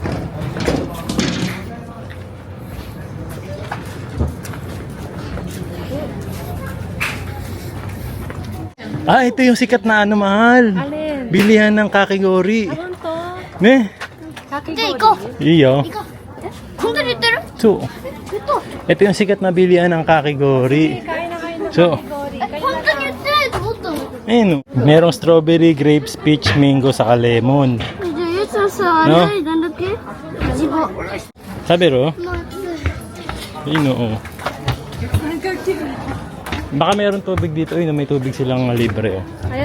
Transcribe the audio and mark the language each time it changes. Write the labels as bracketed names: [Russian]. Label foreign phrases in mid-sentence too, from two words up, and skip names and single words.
[Filipino] Ito yung sikat na ano, mahal. Alin? Bilihan ng kakigori. Ano to? Ne? Kakigori. Iyo. [Japanese] 本当に言ってる [Filipino] So, ito yung sikat na bilihan ng kakigori. Kain na kain ng So, kakigori. [Japanese] 本当に言ってないと思ったの [Filipino] ayun. Merong strawberry, grapes, peach, mango, saka lemon. [Japanese] じゃあゆうさんさ、のなんだっけいちご [Filipino] Sabi ro? [Japanese] の [Filipino] Ayun, oo. Baka meron tubig dito. Ayun, may tubig silang libre. Oh. Ayan.